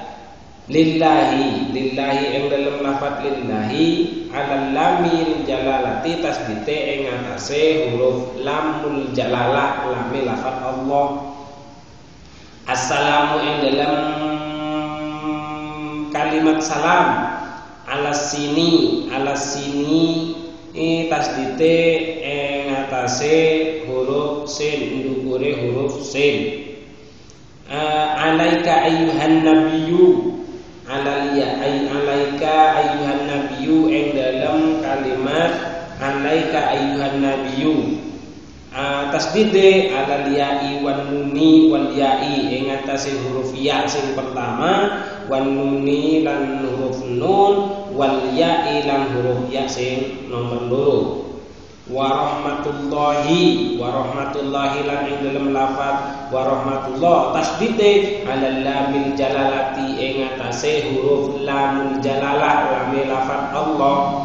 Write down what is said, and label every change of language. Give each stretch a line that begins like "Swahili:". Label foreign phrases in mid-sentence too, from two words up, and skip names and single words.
Javanese: Lillahi ing dalam lafaz lillahi
Arabic: ala lamil jalalati
Javanese: tasdite ing atase huruf
Arabic: lamul jalalah
Javanese: lame lafaz Allah. Assalamu ing dalam kalimat salam
Arabic: ala sini
Javanese: tasdite ing atase huruf sin ndukure huruf sin.
Arabic: Alaika ayyuhan nabiyyu alaika ayyuhan nabiyyu
Javanese: ing dalam kalimat
Arabic: alaika ayyuhan nabiyyu
Javanese: tasdide
Arabic: alal ya'i wan nuni wal ya'i
Javanese: ing atase huruf ya sing pertama
Arabic: wan nuni
Javanese: lan huruf nun
Arabic: wal ya'i
Javanese: lan huruf ya sing nomor loro. Warahmatullahi lan ing dalam lafaz warahmatullah tasdide
Arabic: alal lamil jalalati
Javanese: ing atase huruf
Arabic: lamul jalalah
Javanese: lame lafaz Allah.